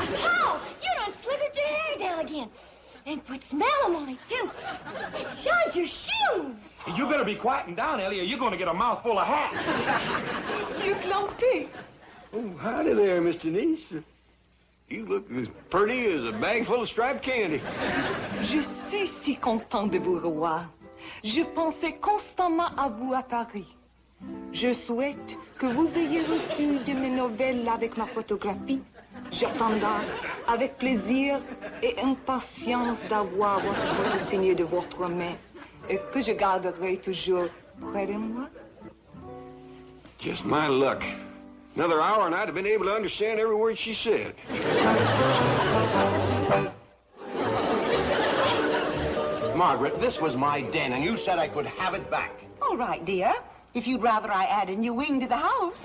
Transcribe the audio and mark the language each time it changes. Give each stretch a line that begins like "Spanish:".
English: Oh, you done slickered your hair down again. And put smelling on it, too. It shines your shoes. You better be quieting down, Ellie, or you're going to get a mouthful of hat.
French: Monsieur Clampé.
English: Oh, howdy there, Miss Denise. You look as pretty as a bag full of striped candy.
French: Je suis si content de vous revoir. Je pensais constamment à vous à Paris. Je souhaite que vous ayez reçu de mes nouvelles avec ma photographie. J'attendrai avec plaisir et impatience d'avoir votre photo signée de votre main et que je garderai toujours près de moi.
English: Just my luck. Another hour and I'd have been able to understand every word she said. Margaret, this was my den, and you said I could have it back. All right, dear. If you'd rather I add a new wing to the house.